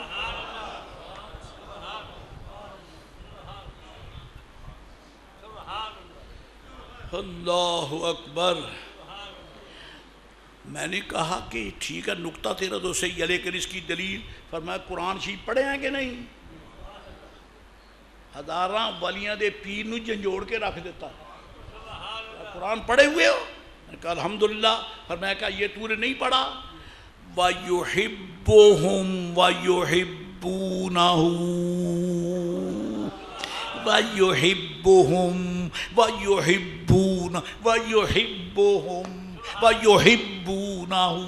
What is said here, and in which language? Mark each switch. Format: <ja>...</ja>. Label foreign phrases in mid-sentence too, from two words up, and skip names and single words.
<ar>اللہ اکبر.</ar> <ur>میں نے کہا کہ ٹھیک ہے نکتہ تیرا تو صحیح ہے، لیکن اس کی دلیل؟ فرمایا قرآن شریف پڑھے ہیں کہ نہیں؟</ur> <pa>ہزاراں ولیاں دے پیر نو جنجوڑ کے رکھ دیتا.</pa> <ur>قرآن پڑھے ہوئے ہو؟ میں نے کہا الحمدللہ. فرمایا کہا یہ تو نے نہیں پڑھا؟</ur> <ar>وَيُحِبُّهُمْ وَيُحِبُّونَهُ وَيُحِبُّهُمْ وَيُحِبُّونَ وَيُحِبُّهُمْ وَيُحِبُّونَهُ۔</ar>